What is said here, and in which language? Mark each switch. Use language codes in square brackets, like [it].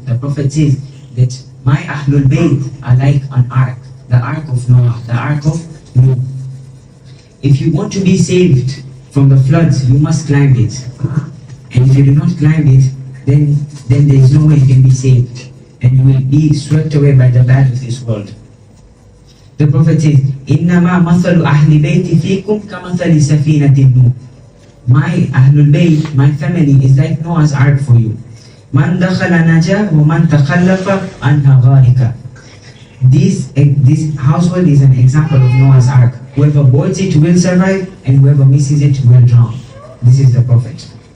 [en] The Prophet says that my Ahlul Bayt are like an ark, the ark of Noah, the ark of Nuh. If you want to be saved from the floods, you must climb it. And if you do not climb it, then there is no way you can be saved. And you will be swept away by the bad of this world. The Prophet says, [ar] إِنَّمَا مَثَلُ أَهْلِ بَيْتِ فِيكُمْ كَمَثَلِ سَفِينَةٍ نُوحٍ. [en] My Ahlul Bayt, my family is like Noah's ark for you. [ar] مَنْ دَخَلَ نَجَى وَمَنْ تَخَلَّفَ عَنْهَا غَارِقًا. [en] This household is an example of Noah's ark. Whoever boards it will survive, and whoever misses it will drown. This is the Prophet.